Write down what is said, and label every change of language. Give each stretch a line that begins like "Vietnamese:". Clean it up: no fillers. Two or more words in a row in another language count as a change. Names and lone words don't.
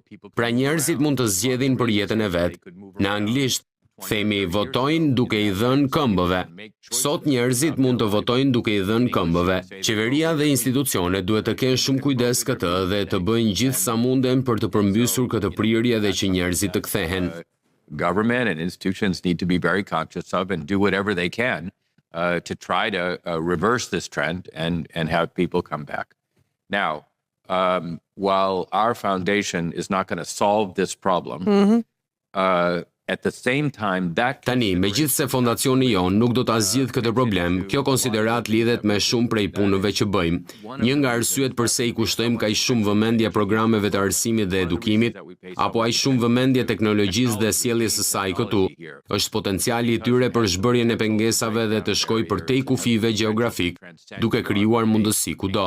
Albanian: Pra njerëzit mund të zgjedhin për jetën e vet. Në anglisht themi votojnë duke I dhënë këmbëve. Sot njerëzit mund të votojnë duke I dhënë këmbëve. Qeveria dhe institucionet duhet të kenë shumë kujdes këtë dhe të bëjnë gjithë sa munden për të përmbysur këtë prirje dhe që njerëzit të kthehen.
English: Government and institutions need to be very conscious of and do whatever they can to try to reverse this trend and have people come back. Now, while our foundation is not going to solve this problem, at the same time,
Albanian: Tani, megjithse fondacioni jon nuk do ta zgjidh këtë problem, kjo konsiderat lidhet me shumë prej punëve që bëjmë. Një nga arsyet pse I kushtojmë kaq shumë vëmendje programeve të arsimit dhe edukimit, apo aq shumë vëmendje teknologjisë dhe sjelljes së saj këtu, është potenciali I tyre për zhbërjen e pengesave dhe të shkojë përtej kufive gjeografik, duke krijuar mundësi kudo.